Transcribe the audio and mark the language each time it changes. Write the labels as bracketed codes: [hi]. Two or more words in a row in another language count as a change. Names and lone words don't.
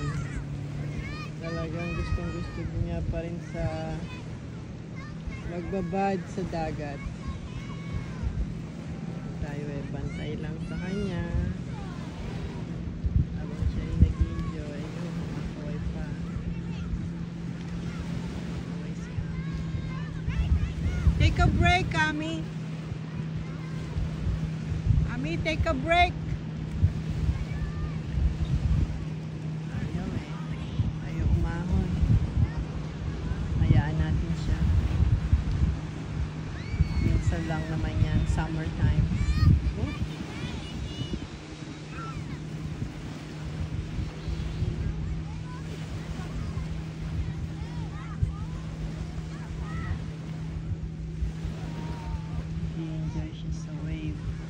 [tl] Talagang gustong-gusto niya pa rin sa magbabad sa dagat. Tayo bantay lang sa kanya. Habang siya ay nag-enjoy, kumakaway pa. Kumakaway si Ami. [en] Take a break, [tl] Ami. Ami, [en] take a break. [tl] Lang naman yan, summertime. Enjoy siya sa wave.